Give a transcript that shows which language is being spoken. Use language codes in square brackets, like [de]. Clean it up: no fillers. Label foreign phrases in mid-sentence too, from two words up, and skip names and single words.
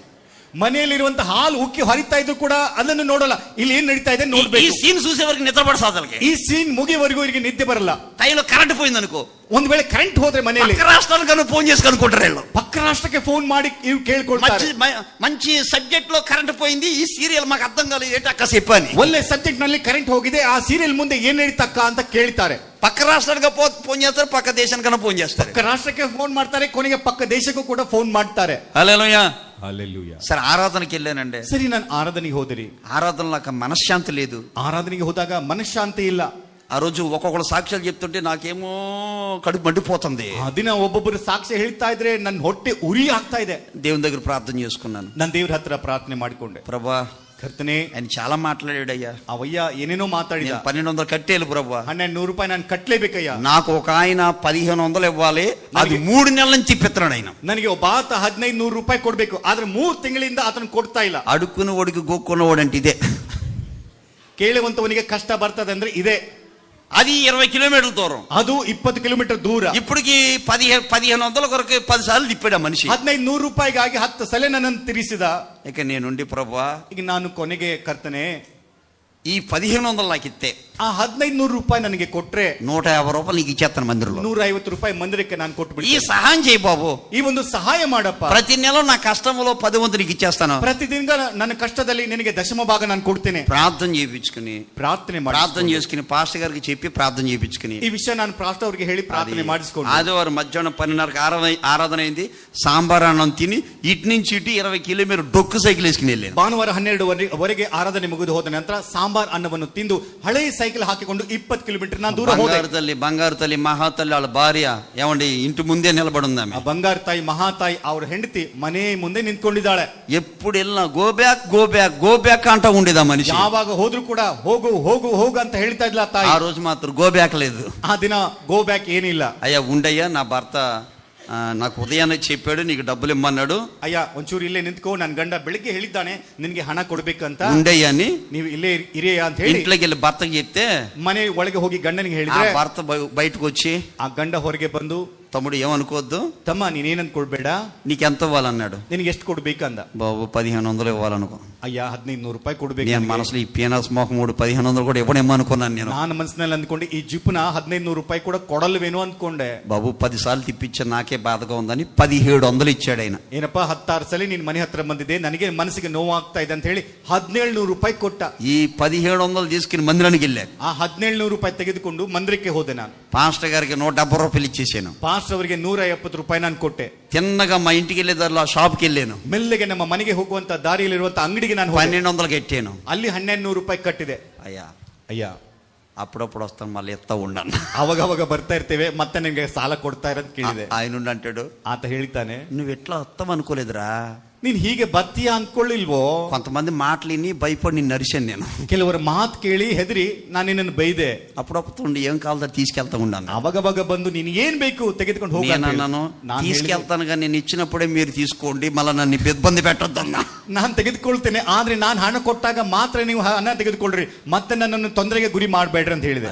[kn] ಮನೆಯಲ್ಲಿರುವಂತ ಹಾಲು ಉಕ್ಕಿ ಹರಿತಾ ಇದ್ರು ಕೂಡ ಅದನ್ನು ನೋಡಲ್ಲ. ಇಲ್ಲಿ ಏನ್ ನಡೀತಾ ಇದೆ ನೋಡ್ಬೇಕು. [te] ఈ సీన్ చూసేవరకు నిద్రపడ సాధలకి, [kn] ಈ ಸೀನ್ ಮುಗಿಯವರೆಗೂ ಇವರಿಗೆ ನಿದ್ದೆ ಬರಲ್ಲ. [te] టైంలో కరెంట్ పోయింది అనుకో, [kn] ಒಂದ್ ವೇಳೆ ಕರೆಂಟ್ ಹೋದ್ರೆ ಮನೆಯಲ್ಲಿ [te] పక్క రాష్ట్రానికి ఫోన్ చేసి కనుక్కుంటారు వీళ్ళు. [kn] ಪಕ್ಕ ರಾಷ್ಟ್ರಕ್ಕೆ ಫೋನ್ ಮಾಡಿ ಇವ್ರು ಕೇಳ್ಕೊಳ್ತಾರೆ, [te] మంచి సబ్జెక్ట్ లో కరెంట్ పోయింది, ఈ సీరియల్ మాకు అర్థం కాలేదు, ఏంటి అక్క చెప్పని. [kn] ಒಳ್ಳೆ ಸಬ್ಜೆಕ್ಟ್ ನಲ್ಲಿ ಕರೆಂಟ್ ಹೋಗಿದೆ, ಆ ಸೀರಿಯಲ್ ಮುಂದೆ ಏನ್ ನಡೀತಕ್ಕ ಅಂತ ಕೇಳ್ತಾರೆ. [te] పక్క రాష్ట్రానికి ఫోన్ చేస్తారు, పక్క దేశానికన్నా ఫోన్ చేస్తారు. [kn] ಪಕ್ಕ ರಾಷ್ಟ್ರಕ್ಕೆ ಫೋನ್ ಮಾಡ್ತಾರೆ, ಕೊನೆಗೆ ಪಕ್ಕ ದೇಶಕ್ಕೂ ಕೂಡ ಫೋನ್ ಮಾಡ್ತಾರೆ. [te] హల్లెలూయా. హల్లెలూయా. సరే ఆరాధనకి వెళ్ళానండి. [kn] ಸರಿ, ನಾನು ಆರಾಧನೆಗೆ ಹೋದಿರಿ. [te] ఆరాధనలో నాకు మనశ్శాంతి లేదు. [kn] ಆರಾಧನೆಗೆ ಹೋದಾಗ ಮನಃಶಾಂತಿ ಇಲ್ಲ. [te] ఆ రోజు ఒక్కొక్కరు సాక్ష్యాలు చెప్తుంటే నాకేమో కడుపు మండిపోతుంది. [kn] ಆ ದಿನ ಒಬ್ಬೊಬ್ಬರು ಸಾಕ್ಷ್ಯ ಹೇಳ್ತಾ ಇದ್ರೆ ನನ್ನ ಹೊಟ್ಟೆ ಉರಿ ಆಗ್ತಾ ಇದೆ. [te] దేవుని దగ్గర ప్రార్థన చేసుకున్నాను. [kn] ನಾನು ದೇವ್ರ ಹತ್ರ ಪ್ರಾರ್ಥನೆ ಮಾಡಿಕೊಂಡೆ. [te] ప్రభా, [kn] ಕರ್ತನೆ, [te] ఆయన చాలా మాట్లాడాడయ్యా, [kn] ಅವಯ್ಯ ಏನೇನೋ ಮಾತಾಡಿದ. [te] 1200 కట్టేలు ప్రభా, [kn] 1200 ರೂಪಾಯಿ ನಾನು ಕಟ್ಲೇಬೇಕಯ್ಯ. [te] నాకు ఒక ఆయన 1500 ఇవ్వాలి, అది 3 నెలల నుంచి తిప్పిస్తున్నాడు ఆయన. [kn] ನನಗೆ ಒಬ್ಬ ಆತ 1500 ರೂಪಾಯಿ ಕೊಡ್ಬೇಕು, ಆದ್ರೆ 3 ತಿಂಗಳಿಂದ ಆತನ ಕೊಡ್ತಾ ಇಲ್ಲ. [te] అడుక్కున్న వాడికి గోక్కున్నవాడంటే ఇదే. [kn] ಕೇಳುವಂತವನಿಗೆ ಕಷ್ಟ ಬರ್ತದೆ ಅಂದ್ರೆ ಇದೆ. [te] అది 20 కిలోమీటర్ల దూరం, [kn] ಅದು 20 ಕಿಲೋಮೀಟರ್ ದೂರ. [te] ఇప్పటికి 1500 కొరకు 10 సార్లు తిప్పాడు మనిషి. [kn] 1500 ರೂಪಾಯಿಗಾಗಿ 10 ಸಲ ನನ್ನನ್ನು ತಿರಿಸಿದ. [te] ఇక నేనుండి ప్రభా, [kn] ಈಗ ನಾನು ಕೊನೆಗೆ ಕರ್ತನೆ, [te] ఈ 1500 నాకు ఇస్తే [kn] ಆ 1500 ರೂಪಾಯಿ ನನಗೆ ಕೊಟ್ರೆ [te] 150 రూపాయలు నీకు ఇచ్చేస్తాను మందిరంలో. [kn] 150 ರೂಪಾಯಿ ಮಂದಿರಕ್ಕೆ ನಾನು [te] ఈ [kn] ಕೊಟ್ಬಿಡ್ತೀನಿ. [te] సహాయం చేయి బాబు, [kn] ಈ ಒಂದು సహాಯ ಮಾಡಪ್ಪ. [te] ప్రతి నెల నా కష్టంలో 10 వంతు నీకు ఇచ్చేస్తాను. [kn] ಪ್ರತಿದಿನ ನನ್ನ ಕಷ್ಟದಲ್ಲಿ ನಿನಗೆ ದಶಮ ಭಾಗ ನಾನು ಕೊಡ್ತೇನೆ. [te] ప్రార్థన చేయించుకుని ప్రార్థన చేసుకుని పాస్టర్ గారికి చెప్పి ప్రార్థన చేయించుకుని [kn] ಈ ವಿಷಯ ನಾನು ಪಾಸ್టర్ ಅವರಿಗೆ ಹೇಳಿ ಪ್ರಾರ್ಥನೆ ಮಾಡಿಸ್ಕೊಂಡು [te] ఆదివారం మధ్యాహ్నం 12:30కి ఆరాధన అయింది. సాంబార్ అన్నం తిని ఇటు నుంచి ఇటు 20 కిలోమీటర్ డొక్కు సైకిల్ వేసుకుని వెళ్ళాను. [kn] ಭಾನುವಾರ 12 ಆರಾಧನೆ ಮುಗಿದು ಹೋದ ನಂತರ ಸಾಂಬಾರ್ ಅನ್ನವನ್ನು ತಿಂದು ಹಳೆ ಸೈಕಲ್ ಹಾಕಿಕೊಂಡು 20 ಕಿಲೋಮೀಟರ್ ನಾನು ದೂರ ಹೋದೆ. [te] బంగారు తల్లి మహాతల్లి వాళ్ళ భార్య ఏమండి ఇంటి ముందే నిలబడి ఉంది. [kn] ಆ ಬಂಗಾರು ತಾಯಿ ಮಹಾತಾಯಿ ಅವ್ರ ಹೆಂಡತಿ ಮನೆ ಮುಂದೆ ನಿಂತ್ಕೊಂಡಿದ್ದಾಳೆ. [te] ఎప్పుడు వెళ్ళినా [en] go back go back go back [te] అంటూ ఉండేది ఆ మనిషి. [kn] ಯಾವಾಗ ಹೋದ್ರು ಕೂಡ ಹೋಗು ಹೋಗು ಹೋಗು ಅಂತ ಹೇಳ್ತಾ ಇದ್ಲ ತಾಯಿ. [te] ఆ రోజు మాత్రం [en] go back [te] లేదు. [kn] ఆ ದಿನ [en] go back [kn] ಏನಿಲ್ಲ. [te] అయ్యా ఉండయ్యా, నా భర్త నాకు ఉదయాన్నే చెప్పాడు నీకు డబ్బులు ఇమ్మన్నాడు. [kn] ಅಯ್ಯ ಒಂಚೂರು ಇಲ್ಲೇ ನಿಂತ್ಕೋ, ನನ್ನ ಗಂಡ ಬೆಳಿಗ್ಗೆ ಹೇಳಿದ್ದಾನೆ ನಿನ್ಗೆ ಹಣ ಕೊಡ್ಬೇಕಂತ. [te] ఉండయ్యా అని [kn] ನೀವು ಇಲ್ಲೇ ಇರಿಯ ಅಂತ ಹೇಳಿ [te] ఇంట్లోకి వెళ్ళి భర్తకి చెప్తే [kn] ಮನೆ ಒಳಗೆ ಹೋಗಿ ಗಂಡನಿಗೆ [te] ఆ [kn] ಹೇಳಿದ್ರೆ [te] భర్త బయటకు వచ్చి [kn] ಆ ಗಂಡ ಹೊರಗೆ ಬಂದು, [te] తమ్ముడు ఏమనుకోవద్దు, [kn] ತಮ್ಮ ನೀನೇನ್ ಅನ್ಕೊಳ್ಬೇಡ, [te] నీకెంత ఇవ్వాలన్నాడు. [kn] ನಿನಗೆ ಎಷ್ಟು ಕೊಡ್ಬೇಕಂದ. [te] బాబు 1500 ఇవ్వాలనుకో. [kn] ಅಯ್ಯ 1500 ರೂಪಾಯಿ ಕೊಡ್ಬೇಕು. [te] నేను మనసులో ఈ పీనాస్ మోహం 1500 కూడా ఇవ్వడేమో అనుకున్నాను నేను. [kn] ನಾನು ಮನಸ್ಸಿನಲ್ಲಿ ಅಂದ್ಕೊಂಡೆ ಈ ಜಿಪ್ನ 1500 ರೂಪಾಯಿ ಕೂಡ ಕೊಡಲ್ವೇನೋ ಅಂದ್ಕೊಂಡೆ. [te] బాబు 10 సార్లు తిప్పించా, నాకే బాధగా ఉందని 1700 ఇచ్చాడు ఆయన. [kn] ಏನಪ್ಪಾ 16 ಸಲ ನಿನ್ ಮನೆ ಹತ್ರ ಬಂದಿದೆ, ನನಗೆ ಮನಸ್ಸಿಗೆ ನೋವಾಗ್ತಾ ಇದೆ ಅಂತ ಹೇಳಿ 1700 ರೂಪಾಯಿ ಕೊಟ್ಟ. [te] ఈ 1700 తీసుకుని మందిరానికి వెళ్ళా. [kn] ಆ 1700 ರೂಪಾಯಿ ತೆಗೆದುಕೊಂಡು ಮಂದಿರಕ್ಕೆ ಹೋದೆ. ನಾನು [te] పాస్టర్ గారికి 170 రూపాయలు ఇచ్చేసాను. [kn] ಪಾಸ್ಟರ್ ಅವರಿಗೆ 150 ರೂಪಾಯಿ ನಾನು ಕೊಟ್ಟೆ. [te] తిన్నగా మా ఇంటికి వెళ్ళేదారిలో ఆ షాప్కి వెళ్ళాను. [kn] ಮೆಲ್ಲಗೆ ನಮ್ಮ ಮನೆಗೆ ಹೋಗುವಂತ ದಾರಿಯಲ್ಲಿರುವಂತ ಅಂಗಡಿಗೆ ನಾನು [te] 1200 కట్టాను. [kn] ಅಲ್ಲಿ 1200 ರೂಪಾಯಿ ಕಟ್ಟಿದೆ. [te] అయ్యా [kn] ಅಯ್ಯ [te] అప్పుడప్పుడు వస్తాను, మళ్ళీ ఎత్తా ఉండను. [kn] ಅವಾಗ ಬರ್ತಾ ಇರ್ತೇವೆ, ಮತ್ತೆ ನಿಮ್ಗೆ ಸಾಲ ಕೊಡ್ತಾ ಇರೋದು ಕೇಳಿದೆ. [te] ఆయన అంటాడు, [kn] ಆತ ಹೇಳ್ತಾನೆ, [te] నువ్వు ఎట్లా వస్తావు అనుకోలేదురా, [kn] ನೀನ್ ಹೀಗೆ ಬತ್ತೀಯ ಅನ್ಕೊಳ್ಳಿಲ್ವೋ. [te] కొంతమంది మాటలు విని భయపడి నిన్ను నరిశాను నేను. [kn] ಕೆಲವರ ಮಾತು ಕೇಳಿ ಹೆದರಿ ನಾನು ನಿನ್ನನ್ನು ಬೈದೆ. [te] అప్పుడప్పుడు ఏం కావాలో తీసుకెళ్తా ఉన్నాను. [kn] ಅವಾಗ ಬಂದು ನೀನ್ ಏನ್ ಬೇಕು ತೆಗೆದುಕೊಂಡು ಹೋಗಿ [te] అన్నాను, తీసుకెళ్తాను కానీ నేను ఇచ్చినప్పుడే మీరు తీసుకోండి, మళ్ళీ నన్ను ఇబ్బంది పెట్టొద్దన్నా. [kn] ನಾನು ತೆಗೆದುಕೊಳ್ತೇನೆ, ಆದ್ರೆ ನಾನು ಹಣ ಕೊಟ್ಟಾಗ ಮಾತ್ರ ನೀವು ಹಣ ತೆಗೆದುಕೊಳ್ರಿ, ಮತ್ತೆ ನನ್ನನ್ನು ತೊಂದರೆಗೆ ಗುರಿ ಮಾಡಬೇಡ್ರಿ ಅಂತ ಹೇಳಿದೆ.